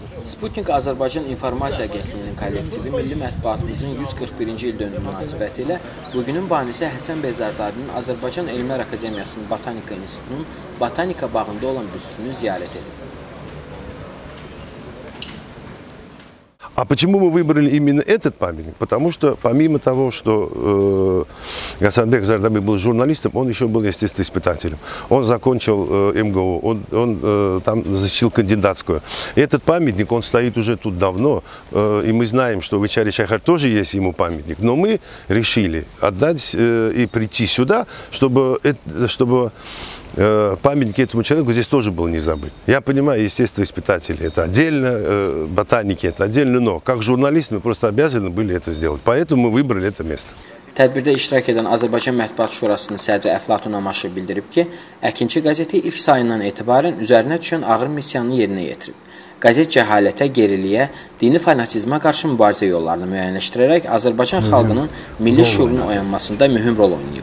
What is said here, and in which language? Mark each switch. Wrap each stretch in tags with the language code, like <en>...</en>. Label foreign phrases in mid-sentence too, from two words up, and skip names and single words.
<az>Sputnik Azərbaycan İnformasiya Agentliyinin kollektivi milli mətbuatımızın 141-ci il dönümü münasibətilə bugünün banisi Həsən bəy Zardabinin Azərbaycan Elmlər Akademiyasının Botanika İnstitutunun Botanika bağında olan büstünü ziyarət edib.</az> <ru>А почему мы выбрали именно этот памятник? Потому что помимо того, что Гасанбек Зардаби был журналистом, он еще был естествоиспытателем. Он закончил МГУ, он там защитил кандидатскую. Этот памятник, он стоит уже тут давно, и мы знаем, что в Ичари-Чайхар тоже есть ему памятник. Но мы решили отдать и прийти сюда, чтобы памятник этому человеку здесь тоже был не забыт. Я понимаю, естествоиспытатели это отдельно, ботаники это отдельно, но как журналисты мы просто обязаны были это сделать. Поэтому мы выбрали это место.</ru> <az>Tədbirdə iştirak edən Azərbaycan Mətbuat Şurasının sədri Əflatun Amaşev bildirib ki, Əkinçi qəzeti ilk sayından etibarən üzərinə düşən ağır missiyanı yerinə yetirib. Qəzet cəhalətə, geriliyə, dini fanatizmə qarşı mübarizə yollarını müəyyənləşdirərək Azərbaycan xalqının milli şüurunun oyanmasında mühüm rol oynayıb.</az>